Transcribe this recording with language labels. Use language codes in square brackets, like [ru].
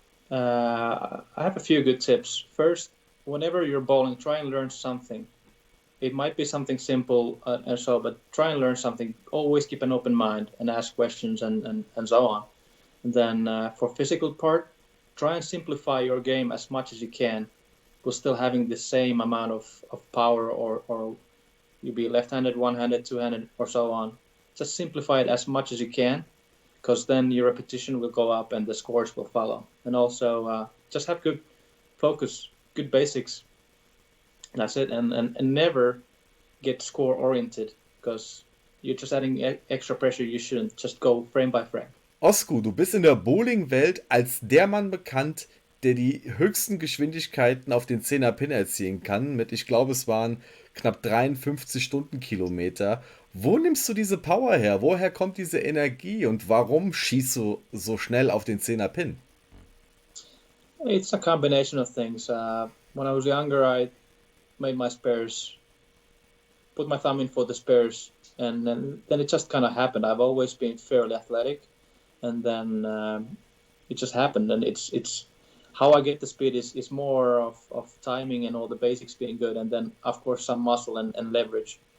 [en] I have a few good tips. First, whenever you're bowling, try and learn something. It might be something simple and so, but try and learn something. Always keep an open mind and ask questions and so on. And then for physical part, try and simplify your game as much as you can, but still having the same amount of power, or you be left-handed, one-handed, two-handed, or so on. Just simplify it as much as you can, because then your repetition will go up and the scores will follow. And also just have good focus, good basics. That's it. And never get score oriented, because you're just adding extra pressure. You shouldn't just go frame by frame. [de] Osku, du bist in der Bowling-Welt als der Mann bekannt, der die höchsten Geschwindigkeiten auf den 10er Pin erzielen kann, mit, ich glaube, es waren knapp 53 Stundenkilometer. Wo nimmst du diese Power her? Woher kommt diese Energie und warum schießt du so schnell auf den 10er Pin? [en] It's a combination of things. When I was younger, I made my spares, put my thumb in for the spares, and then it just kind of happened. I've always been fairly athletic, and then it just happened. And it's how I get the speed is more of timing and all the basics being good, and then of course some muscle and leverage.